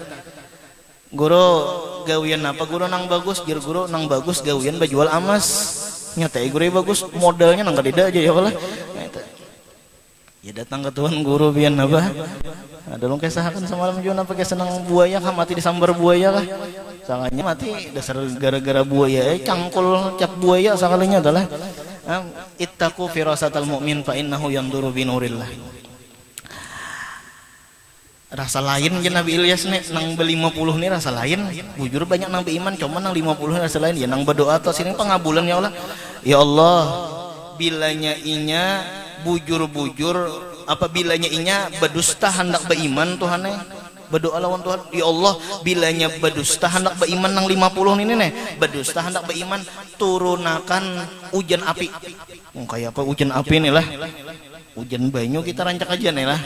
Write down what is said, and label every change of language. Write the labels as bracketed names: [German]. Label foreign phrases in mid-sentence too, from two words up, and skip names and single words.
[Banjar] Guru gawian apa guru nang bagus jir guru nang bagus gawian bajual amas nyata guru bagus modalnya nang kadida aja [Arabic] يا الله [Banjar] ya datang ke Tuhan guru pian apa ada lu kesahakan semalam juga apa senang buaya kah mati disambar buaya kah salahnya mati dasar gara-gara buaya cangkul cap buaya sekalinya adalah [Arabic] اتقوا فراسة المؤمن فإنه ينظر بنور الله. [Banjar] Rasa lain je Nabi Ilyas nih nang be-50 nih rasa lain bujur banyak nang beiman cuma nang 50 nih rasa lain ya nang berdoa atau sini pengabulan [Arabic] يا الله يا الله [Banjar] bilanya inya bujur-bujur apa bilanya inya berdusta hendak beiman Tuhan berdoa lawan Tuhan [Arabic] يا الله [Banjar] bilanya berdusta hendak beiman nang 50 ini nih berdusta hendak beiman turunakan hujan api kayak apa hujan api nih lah hujan banyu kita rancak aja nih lah.